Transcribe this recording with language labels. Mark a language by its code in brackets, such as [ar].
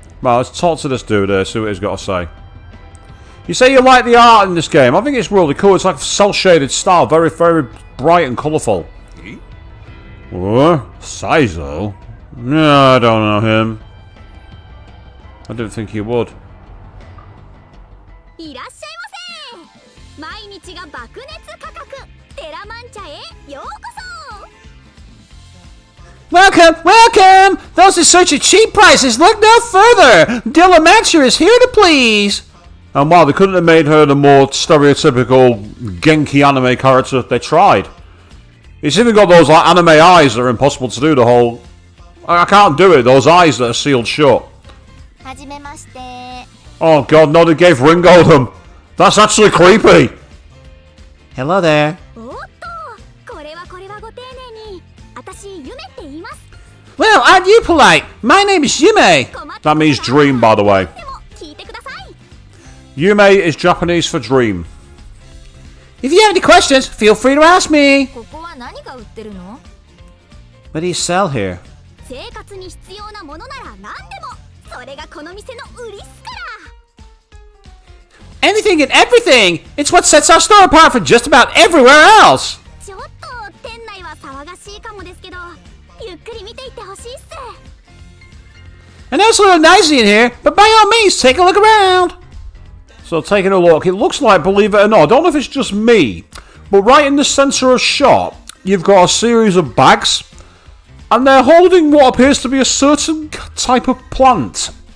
[en] Well, let's talk to this dude here, see what he's got to say. You say you like the art in this game. I think it's really cool. It's like a cel-shaded style. Very, very bright and colourful. Saizo? No, I don't know him. I didn't think he would. [ja] 道が爆熱価格テラマン茶へようこそ [en] Welcome, welcome! Those are such a cheap prices. Look no further. Dillamantia is here to please. And wow, they couldn't have made her the more stereotypical Genki anime character if they tried. It's even got those like anime eyes that are impossible to do. The whole, I can't do it. Those eyes that are sealed shut. [ja] はじめまして [en] Oh god, no, they gave Ringo them. That's actually creepy. Hello there. [ja] おっとこれはご丁寧に私夢って言います [en] Well, aren't you polite? My name is Yume. That means dream, by the way. [ja] でも聞いてください [en] Yume is Japanese for dream. If you have any questions, feel free to ask me. [ja] ここは何が売ってるの [en] What do you sell here? [ja] 生活に必要なものなら何でもそれがこの店の売りっすから [en] Anything and everything! It's what sets our store apart from just about everywhere else! [ja] ちょっと店内は騒がしいかもですけどゆっくり見ていってほしいっす [en] I know it's a little noisy in here, but by all means, take a look around! So taking a look, it looks like, believe it or not, I don't know if it's just me, but right in the centre of the shop, you've got a series of bags, and they're holding what appears to be a certain type of plant.